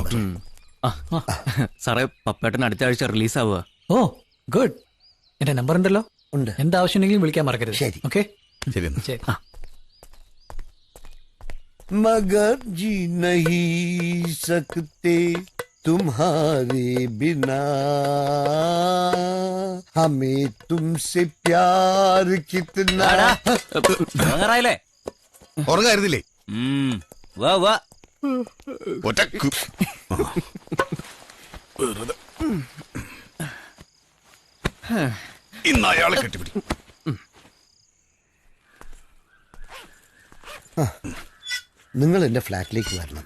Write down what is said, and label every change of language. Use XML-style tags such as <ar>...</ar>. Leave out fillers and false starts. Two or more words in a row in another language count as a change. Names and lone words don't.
<ml>സാറേ, പപ്പേട്ടൻ അടുത്ത ആഴ്ച റിലീസ് ആവുക. ഓ ഗുഡ്. എന്റെ നമ്പർ ഉണ്ടല്ലോ. ഉണ്ട്. എന്താവശ്യമുണ്ടെങ്കിലും വിളിക്കാൻ മറക്കരുത്. ശരി. ഓക്കെ? ശരി. ശരി.</ml> <hi>मगर जी नहीं सकते तुम्हारे बिना, हमें तुमसे प्यार कितना.</hi> <ml>ഉറങ്ങായിരുന്നില്ലേ? ഒറ്റ വെറുതെ ഇന്ന് അയാളെ കെട്ടിപ്പിടി. നിങ്ങൾ എന്റെ ഫ്ലാറ്റിലേക്ക് വരണം.</ml>